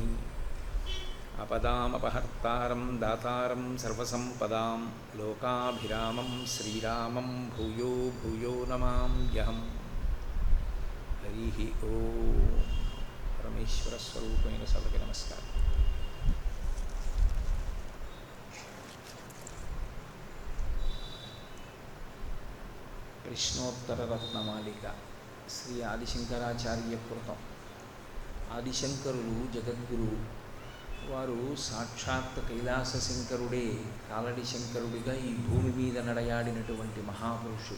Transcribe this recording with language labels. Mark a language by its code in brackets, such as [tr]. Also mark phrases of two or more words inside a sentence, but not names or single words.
[sa] आपदामपहर्तारं दातारं सर्वसम्पदां लोकाभिरामं श्रीरामं भूयो भूयो नमाम्यहम्। हरिः ओम्। परमेश्वरस्वरूपेण सभके नमस्कारः। [te] ప్రశ్నోత్తరరత్నమాలిక శ్రీ ఆదిశంకరాచార్య కృతం. ఆదిశంకరులు జగద్గురు. వారు సాక్షాత్ కైలాస శంకరుడే కాలడి శంకరుడిగా ఈ భూమి మీద నడయాడినటువంటి మహాపురుషుడు.